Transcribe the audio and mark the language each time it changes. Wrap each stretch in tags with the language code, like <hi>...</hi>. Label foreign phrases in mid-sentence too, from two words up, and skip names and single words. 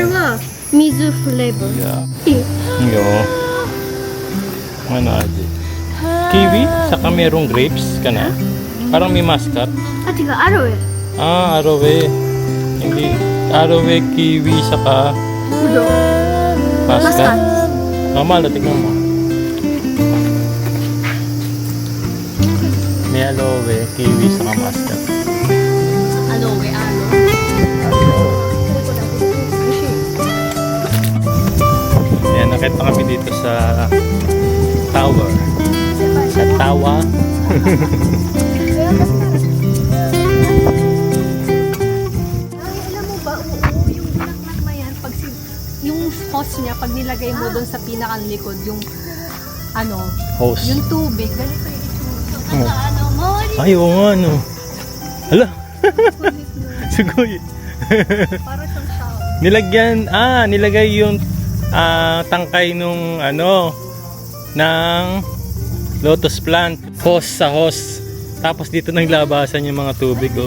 <tl>ayan.</tl> <ja>は水フレーバー。 Yeah. いい。</ja> <tl>Yo. Ano ate? Kiwi? Saka merong grapes ka na? Parang may muscat.</tl> <ja>あ、違う、アロエ。</ja> <tl>Ah, arowe. Hindi. Arowe, kiwi, saka</tl> <ja>ぶどう。マスカ</ja> <tl>muscat. ッ Normal, tignan mo. May aloe, kiwi, saka muscat. Aloe, ano? Ayan, nakita kami dito sa tower. Sa tawa. Alam mo ba, oo, yung bulaklak na yan, pag yung hose niya, pag nilagay mo doon sa pinakalikod, yung ano, Hose. yung tubig, ganito yung itsura.</tl> <ja>なんか周り</ja> <tl>Ay, oo nga, no. Hala. Sugoy. Para siyang shower. Nilagay yung tangkay nung ano, ng lotus plant. Hose sa hose. Tapos dito naglabasan yung mga tubig, oh.</tl>